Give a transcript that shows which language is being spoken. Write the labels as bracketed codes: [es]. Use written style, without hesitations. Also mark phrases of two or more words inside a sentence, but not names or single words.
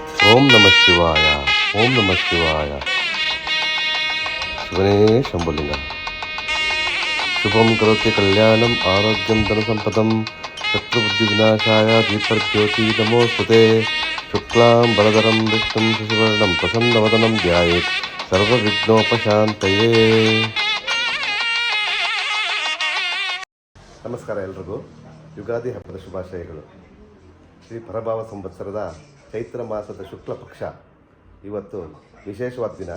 [sa] ಓಂ ನಮಃ ಶಿವಾಯ. ಓಂ ನಮಃ ಶಿವಾಯ. ಶಿವನೇ ಶಂಭುಲಿಂಗ. ಶುಭಂ ಕರೋತಿ ಕಲ್ಯಾಣಂ ಆರೋಗ್ಯಂ ಧನಸಂಪದಂ ಶತ್ರುಬುದ್ಧಿ ವಿನಾಶಾಯ ದೀಪಜ್ಯೋತಿ ನಮೋಸ್ತುತೆ. ಶುಕ್ಲಾಂ ಬರದರಂ ವಿಷ್ಣುಂ ಶಶಿವರ್ಣಂ ಪ್ರಸನ್ನವದನಂ ಧ್ಯಾಯೇತ್ ಸರ್ವವಿಘ್ನೋಪಶಾಂತಯೇ. [kn] ನಮಸ್ಕಾರ ಎಲ್ರಿಗೂ. ಯುಗಾದಿ ಹಬ್ಬದ ಶುಭಾಶಯಗಳು. ಶ್ರೀ ಪರಭಾವ ಸಂವತ್ಸರದ ಚೈತ್ರ ಮಾಸದ ಶುಕ್ಲ ಪಕ್ಷ ಇವತ್ತು ವಿಶೇಷವಾದ ದಿನ.